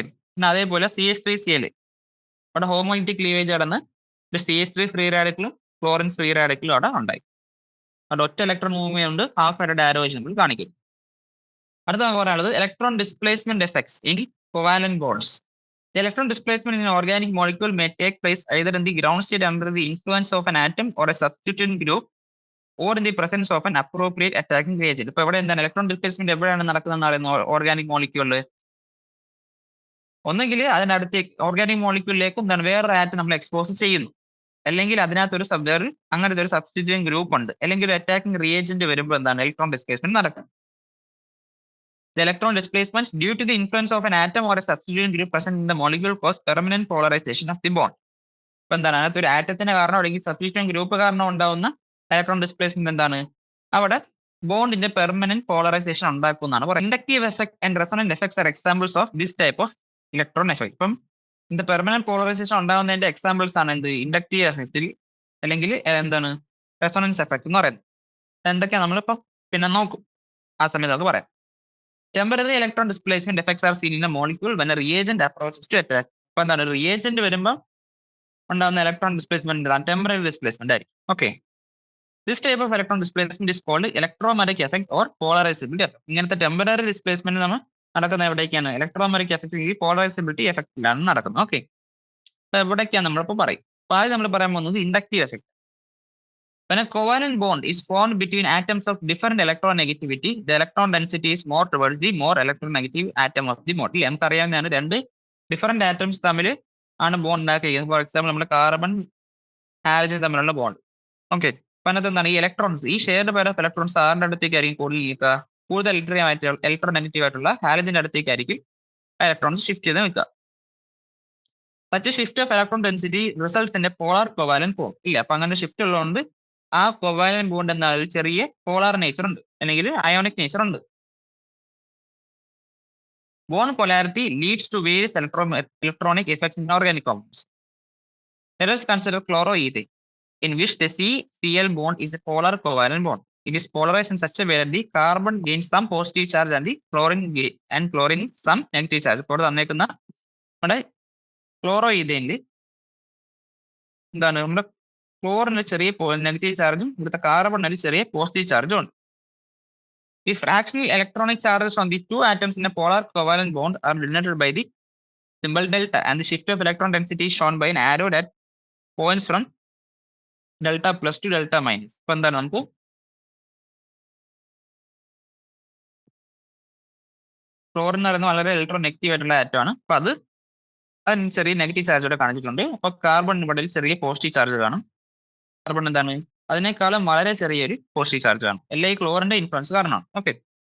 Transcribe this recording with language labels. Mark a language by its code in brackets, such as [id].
[ml] പിന്നെ അതേപോലെ CH3Cl അവിടെ ഹോമോലിറ്റിക് ക്ലീവേജ് നടന്ന് ഒരു CH3 ഫ്രീ റാഡിക്കലും ക്ലോറിൻ ഫ്രീ റാഡിക്കലും അവിടെ ഉണ്ടായി. അവിടെ ഒറ്റ ഇലക്ട്രോൺ മൂവ്മെന്റ് ഉണ്ട്, ഹാഫ് ഹെഡഡ് ആരോസ് നമ്മൾ കാണിക്കുന്നു. അടുത്ത നമുക്ക് പറയാനുള്ളത് [en] Electron displacement effects in covalent bonds. The electron displacement in an organic molecule may take place either in the ground state under the influence of an atom or a substituent group or in the presence of an appropriate attacking reagent. [ml] ഇപ്പൊ ഇവിടെ എന്താണ്? Electron displacement എവിടെയാണ് നടക്കുന്നതെന്ന് അറിയുന്ന organic മോളിക്യൂളിൽ ഒന്നെങ്കിൽ അതിനടുത്തേക്ക് organic മോളിക്യൂളിലേക്ക് എന്താണ് വേറൊരു atom നമ്മൾ എക്സ്പോസ് ചെയ്യുന്നു, അല്ലെങ്കിൽ അതിനകത്തൊരു അങ്ങനത്തെ ഒരു സബ്സ്റ്റിറ്റ്യൂഷൻ ഗ്രൂപ്പ് ഉണ്ട്, അല്ലെങ്കിൽ ഒരു അറ്റാക്കിംഗ് റിയേജന്റ് വരുമ്പോൾ എന്താണ്? ഇലക്ട്രോൺ ഡിസ്പ്ലേസ്മെന്റ് നടക്കും. [en] The electron displacements due to the influence of an atom or a substituent group present in the molecule cause permanent polarization of the bond. [ml] ഇപ്പൊ എന്താണ്? അതിനകത്ത് ഒരു ആറ്റത്തിന് കാരണം അല്ലെങ്കിൽ സബ്സ്റ്റിറ്റ്യൂഷൻ ഗ്രൂപ്പ് കാരണം ഉണ്ടാവുന്ന ഇലക്ട്രോൺ ഡിസ്പ്ലേസ്മെന്റ് എന്താണ്? അവിടെ ബോണ്ടിന്റെ പെർമനന്റ് പോളറൈസേഷൻ ഉണ്ടാക്കുന്നതാണ് പറയുന്നത്. [en] Inductive effect and resonant effects are examples of this type of electron effect. [ml] ഇപ്പം ഇതിന്റെ പെർമനന്റ് പോളറൈസേഷൻ ഉണ്ടാകുന്നതിന്റെ എക്സാമ്പിൾസ് ആണ് എന്ത്? ഇൻഡക്റ്റീവ് എഫക്റ്റിൽ അല്ലെങ്കിൽ എന്താണ്? റെസൊണൻസ് എഫക്ട് എന്ന് പറയുന്നത്. എന്തൊക്കെയാണ് നമ്മളിപ്പം പിന്നെ നോക്കും, ആ സമയത്ത് അത് പറയാം. [en] Temporary electron displacement effects are seen in a molecule when a reagent approaches to attack. [ml] ഇപ്പൊ എന്താണ്? റിയേജന്റ് വരുമ്പോൾ ഉണ്ടാകുന്ന ഇലക്ട്രോൺ ഡിസ്പ്ലേസ്മെന്റ് ടെമ്പററി ഡിസ്പ്ലേസ്മെന്റ് ആയിരിക്കും. Okay. [en] This type of electron displacement is called electromagnetic effect or polarisability effect. [ml] ഇങ്ങനത്തെ temporary displacement നമ്മൾ നടക്കുന്ന എവിടേക്കാണ്? Electromagnetic effect ഈ പോളറൈസബിലിറ്റി എഫക്റ്റിലാണ് നടക്കുന്നത്. ഓക്കെ. അപ്പൊ എവിടേക്കാണ് നമ്മളിപ്പോൾ പറയും? അപ്പൊ ആദ്യം നമ്മൾ പറയാൻ പോകുന്നത് inductive effect. [en] When a covalent bond is formed between atoms of different electronegativity, the electron density is more towards the more electronegative atom of the model. [ml] നമുക്കറിയാവുന്നതാണ്, രണ്ട് ഡിഫറെന്റ് ആറ്റംസ് തമ്മിൽ ആണ് ബോണ്ട് ഉണ്ടാക്കിയിരിക്കുന്നത്. ഫോർ എക്സാമ്പിൾ നമ്മുടെ carbon halogen തമ്മിലുള്ള bond. Okay. അപ്പൊ അതിനകത്ത് എന്താണ്? ഈ ഇലക്ട്രോൺസ്, ഈ ഷെയർഡ് പെയർ ഓഫ് ഇലക്ട്രോൺസ് ആറിന്റെ അടുത്തേക്കായിരിക്കും കൂടുതൽ ഇലക്ട്രോനെഗറ്റീവ് ആയിട്ടുള്ള ഹാലജന്റെ അടുത്തേക്കായിരിക്കും ഇലക്ട്രോൺസ് ഷിഫ്റ്റ് ചെയ്ത് നിൽക്കുക. [en] Such a shift of electron density results in a polar covalent bond. [ml] ഇല്ല, അപ്പൊ അങ്ങനെ ഷിഫ്റ്റ് ഉള്ളതുകൊണ്ട് ആ കോവാലന്റ് ബോണ്ട് എന്നാൽ ചെറിയ പോളാർ നേച്ചർ ഉണ്ട്, അല്ലെങ്കിൽ അയോണിക് നേച്ചർ ഉണ്ട്. [en] Bond polarity leads to various electronic effects in organic compounds. Let us consider chloroethane, in which the C-Cl bond is a polar covalent bond. It is polarized in such a way that the carbon gains some positive charge and the chlorine some negative charge. [ml] ഇപ്പോൾ തന്നേക്കുന്ന നമ്മുടെ ക്ലോറോഈഥേനിൽ എന്താണ്? നമ്മുടെ ക്ലോറിന് ചെറിയ negative ചാർജും ഇവിടുത്തെ കാർബണിൽ ചെറിയ positive ചാർജും ഉണ്ട്. [en] The fractional electronic charges on the two atoms in a polar covalent bond are denoted by the symbol delta, and the shift of electron density is shown by an arrow that points from delta plus to delta minus. [ml] ഇപ്പൊ എന്താണ്? നമുക്ക് chlorine എന്ന് പറയുന്നത് വളരെ electro negative ആയിട്ടുള്ള atom ആണ്. അപ്പൊ അതിന് ചെറിയ നെഗറ്റീവ് ചാർജ് ഇവിടെ കാണിച്ചിട്ടുണ്ട്. അപ്പൊ കാർബൺ ഇവിടെ ചെറിയ പോസിറ്റീവ് ചാർജ് കാണും. കാർബൺ എന്താണ്? അതിനേക്കാളും വളരെ ചെറിയൊരു പോസിറ്റീവ് ചാർജ് ആണ്. എല്ലാം ഈ ക്ലോറിന്റെ ഇൻഫ്ലുവൻസ് കാരണമാണ്. ഓക്കെ.